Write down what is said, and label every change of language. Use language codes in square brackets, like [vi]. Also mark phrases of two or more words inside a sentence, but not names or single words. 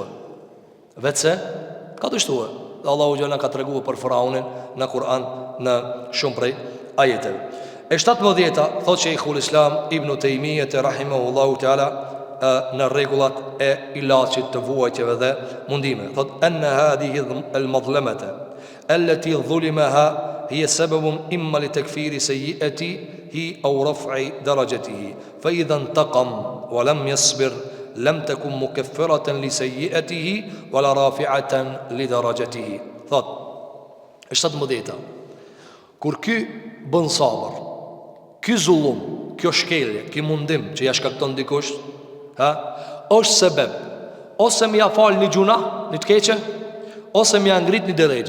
[sq] Vetë se ka dështuë. Dhe Allahu Gjellë ka të reguë për Faraunin në Kur'an në shumë prej ajeteve. E 17, thot Sheikhul Islam Ibn Taymiyyah [ar] رحمه الله تعالى [sq] në regullat e ilaqit të vuajtjeve dhe mundime. Thot, [ar] إن هذه المظلمة التي ظلمها هي سبب إما لتكفير سيئاته أو رفع درجاته فإذا انتقم ولم يصبر لم تكن مكفرة لسيئاته ولا رافعة لدرجاته. [sq] Thot, është 17. Kur ky bën sabër, ky zullum, kjo shkelje, ky mundim që ja shkakton dikush, është sebeb ose më ja fal një gjuna, një të keqe, ose më ja ngrit një derexhe.